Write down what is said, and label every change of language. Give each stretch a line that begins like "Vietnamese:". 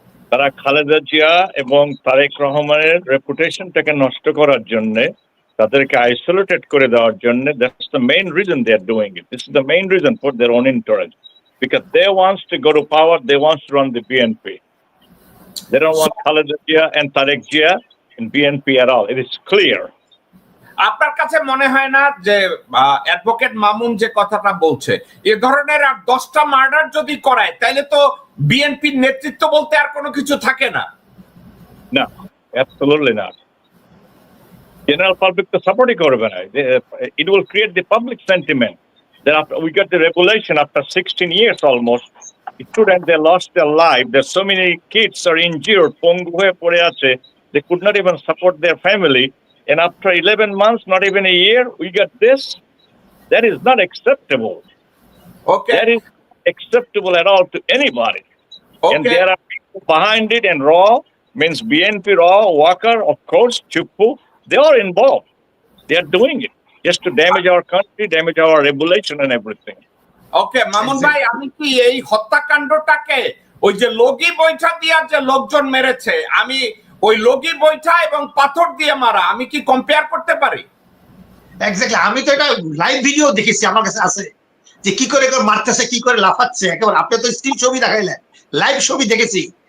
Bangla: তারা খালেদা জিয়া এবং তারেক রহমানের রেপুটেশনটাকে নষ্ট করার জন্য, তাদেরকে আইসোলেটেড করে দেওয়ার জন্য,
English: That's the main reason they are doing it. This is the main reason for their own interest, because they wants to go to power, they wants to run the BNP. They don't want Khaleda Zia and Tarek Zia in BNP at all. It is clear.
Bangla: আপনার কাছে মনে হয় না যে advocate Mamun যে কথাটা বলছে, এ ধরনের আর 10টা মার্ডার যদি করায় তাহলে তো বিএনপির নেতৃত্ব বলতে আর কোনো কিছু থাকে না?
English: No, absolutely not.
Bangla: General public তো সাপোর্টই করবে না।
English: It will create the public sentiment that after we got the revelation after 16 years almost, students they lost their life. There's so many kids are injured,
Bangla: পঙ্গু হয়ে পড়ে আছে.
English: They could not even support their family. And after 11 months, not even a year, we got this. That is not acceptable. Okay. That is acceptable at all to anybody. Okay. And there are people behind it, and Raw means BNP, Raw, Walker, of course, Chuppu, they are involved. They are doing it just to damage our country, damage our reputation and everything.
Bangla: ওকে মামুন ভাই, আমি কি এই হত্যাকাণ্ডটাকে ওই যে লগি বৈঠা দিয়া যে লোকজন মেরেছে, আমি ওই লগি বৈঠা এবং পাথর দিয়ে মারা, আমি কি কম্পেয়ার করতে পারি? এক্স্যাক্টলি, আমি তো এটা লাইভ ভিডিও দেখেছি, আমার কাছে আছে, যে কি করে মারতেছে, কি করে লাফাচ্ছে, একেবারে আপনি তো স্টিল ছবি দেখাইলেন, লাইভ ছবি দেখেছি।